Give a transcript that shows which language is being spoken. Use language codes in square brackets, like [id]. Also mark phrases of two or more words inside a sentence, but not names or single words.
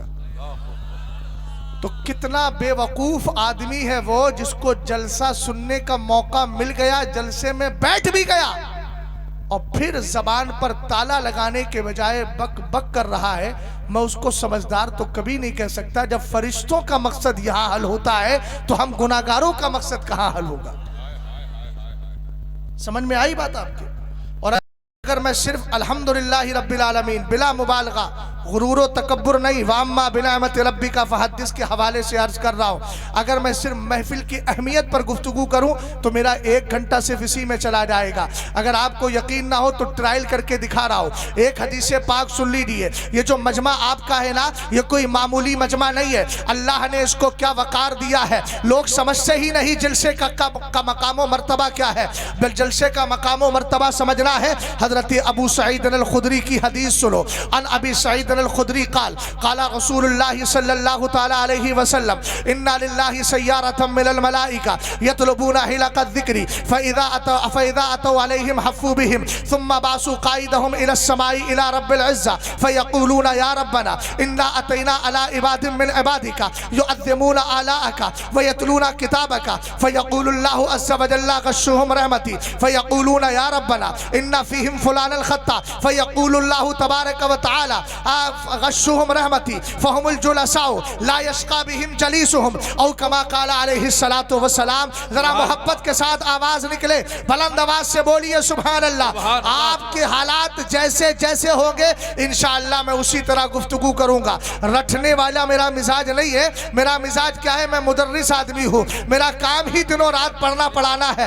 [ur] تو کتنا بیوقوف آدمی ہے وہ جس کو جلسہ سننے کا موقع مل گیا، جلسے میں بیٹھ بھی گیا اور پھر زبان پر تالا لگانے کے بجائے بک بک کر رہا ہے. میں اس کو سمجھدار تو کبھی نہیں کہہ سکتا۔ جب فرشتوں کا مقصد یہاں حل ہوتا ہے تو ہم گناہگاروں کا مقصد کہاں حل ہوگا? سمجھ میں آئی بات آپ کے? اور اگر میں صرف [ar] الحمد لله رب العالمين [ur] بلا مبالغہ، غرور تکبر نہیں, [ar] وأما بنعمة ربك فحدث [ur] کے حوالے سے عرض کر رہا ہوں، اگر میں صرف محفل کی اہمیت پر گفتگو کروں تو میرا 1 گھنٹہ صرف اسی میں چلا جائے گا. اگر آپ کو یقین نہ ہو تو ٹرائل کر کے دکھا رہا ہوں. ایک حدیث پاک سن لیجیے. یہ جو مجمع آپ کا ہے نا، یہ کوئی معمولی مجمع نہیں ہے. اللہ نے اس کو کیا وقار دیا ہے، لوگ سمجھتے ہی نہیں جلسے کا مقام و مرتبہ کیا ہے. بل جلسے کا مقام و مرتبہ سمجھنا ہے، حضرت ابو سعید الخدری کی حدیث سنو. [ar] عن أبي سعيد الخدري قال قال رسول الله صلى الله تعالى عليه وسلم إن لله سيارة من الملائكة يطلبون حلق الذكر فإذا أتوا عليهم حفوا بهم ثم بعثوا قائدهم إلى السماء إلى رب العزة فيقولون يا ربنا إنا أتينا على عباد من عبادك يعظمون آلاءك ويتلون كتابك فيقول الله عز وجل غشوهم رحمتي فيقولون يا ربنا إن فيهم فلان الخطاء فيقول الله تبارك وتعالى غشوهم رحمتي فهم الجلساء لا يشقى بهم جليسهم أو كما قال عليه الصلاة والسلام. [ur] ذرا محبت کے ساتھ آواز نکلے، بلند آواز سے بولیے [ar] سبحان الله. [ur] آپ کے حالات جیسے جیسے ہوں گے ان شاء اللہ میں اسی طرح گفتگو کروں گا. رٹنے والا میرا مزاج نہیں ہے۔ میرا مزاج کیا ہے، میں مدرس آدمی ہوں، میرا کام ہی دنوں رات پڑھنا پڑھانا ہے.